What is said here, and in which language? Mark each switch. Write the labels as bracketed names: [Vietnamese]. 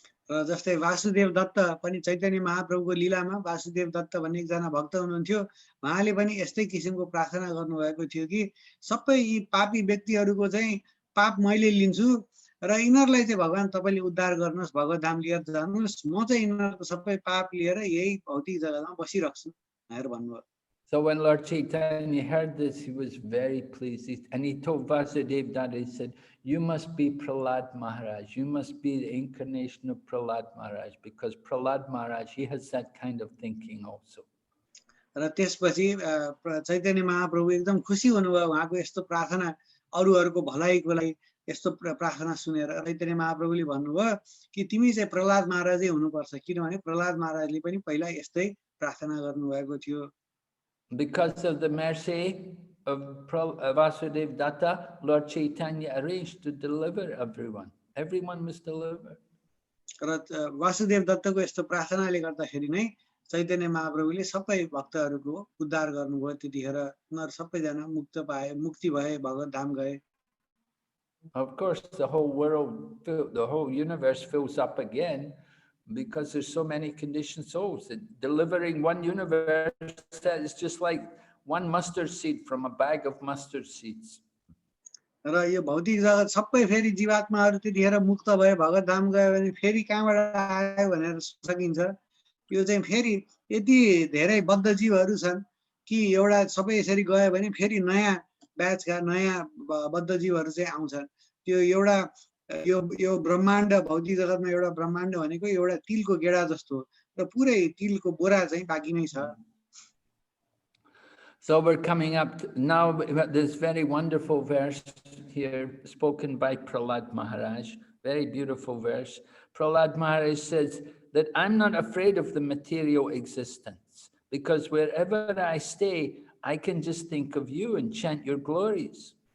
[Nepali] र जस्तै वासुदेव दत्त पनि चैतन्य महाप्रभुको लीलामा वासुदेव दत्त भन्ने एकजना भक्त हुनुहुन्थ्यो उहाँले पनि यस्तै किसिमको प्रार्थना गर्नुभएको थियो कि सबै यी पापी व्यक्तिहरुको चाहिँ पाप मैले लिन्छु र यिनीहरुलाई चाहिँ भगवान तपाईले उद्धार गर्नुस् भगवत धाम लिएर जानुस् म चाहिँ यिनीहरुको सबै पाप लिएर यही भौतिक जगतमा बसिरहन्छु भनेर भन्नुभयो. [English] So when Lord Chaitanya heard this, he was very pleased. And he told Vasudev Datta, he said, you must be Prahlad Maharaj. You must be the incarnation of Prahlad Maharaj, because Prahlad Maharaj, he has that kind of thinking also. [Nepali] र त्यसपछि चैतन्य महाप्रभु एकदम खुसी हुनुभयो उहाँको यस्तो प्रार्थना अरूहरुको भलाइको लागि यस्तो प्रार्थना सुनेर चैतन्य महाप्रभुले भन्नुभयो कि तिमी चाहिँ प्रहलाद महाराजै हुनुपर्छ किनभने प्रहलाद महाराजले पनि पहिला यस्तै प्रार्थना गर्नुभएको थियो. [English] Because of the mercy of Vasudev Datta, Lord Chaitanya arranged to deliver everyone. Everyone was delivered. [Nepali] र वासुदेव दत्तको यस्तो प्रार्थनाले गर्दाखेरि नै चैतन्य महाप्रभुले सबै भक्तहरूको उद्धार गर्नुभयो त्यतिखेर उनीहरू सबैजना मुक्त पाए मुक्ति भए भगवत धाम गए [English] Of course, the whole world, the whole universe fills up again because there's so many conditioned souls. Delivering one universe is just like one mustard seed from a bag of mustard seeds. [Nepali] र यो भौतिक जगत सबै फेरि जीवात्माहरू त्यतिखेर मुक्त भए भगवत धाम गयो भने फेरि कहाँबाट आयो भनेर सकिन्छ यो चाहिँ फेरि यति धेरै बद्ध जीवहरू छन् कि एउटा सबै यसरी गयो भने फेरि नयाँ ब्याचका नयाँ बद्ध जीवहरू चाहिँ आउँछन् त्यो एउटा यो ब्रह्माण्ड भौतिक जगतमा एउटा ब्रह्माण्ड भनेको एउटा तिलको गेडा जस्तो हो र पुरै तिलको बोरा चाहिँ बाँकी नै छ [English] So we're coming up now, this very wonderful verse here spoken by Prahlad Maharaj, very beautiful verse. Prahlad Maharaj says that I'm not afraid of the material existence because wherever I stay, I can just think of you and chant your glories.